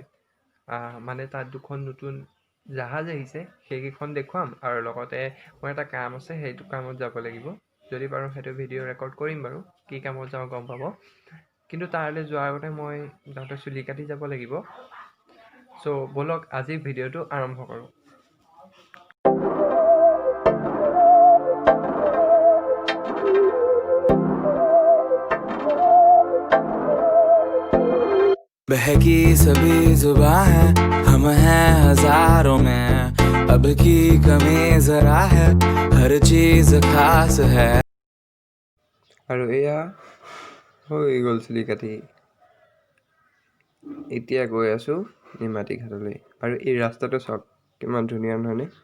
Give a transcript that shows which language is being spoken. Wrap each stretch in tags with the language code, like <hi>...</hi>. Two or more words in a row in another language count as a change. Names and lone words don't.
<as>মানে তাত দুখন নতুন জাহাজ আহিছে, সেইকেইখন দেখুৱাম আৰু লগতে মোৰ এটা কাম আছে, সেইটো কামত যাব লাগিব। যদি পাৰোঁ সেইটো ভিডিঅ' ৰেকৰ্ড কৰিম বাৰু, কি কামত যাওঁ গম পাব। কিন্তু তালৈ যোৱাৰ আগতে মই যাওঁতে চুলি কাটি যাব লাগিব। চ' ব'লক আজি ভিডিঅ'টো আৰম্ভ কৰোঁ।</as> <hi>बहकी सभी जुबां है, हम हैं हजारों में, अब की कमी जरा है, हर चीज खास है।</hi> <as>আৰু এয়া হৈ গ'ল চুলি কাটি। এতিয়া গৈ আছোঁ নিমাতী ঘাটলৈ। আৰু এই ৰাস্তাটো চাওক, কিমান ধুনীয়া নহয়নে?</as>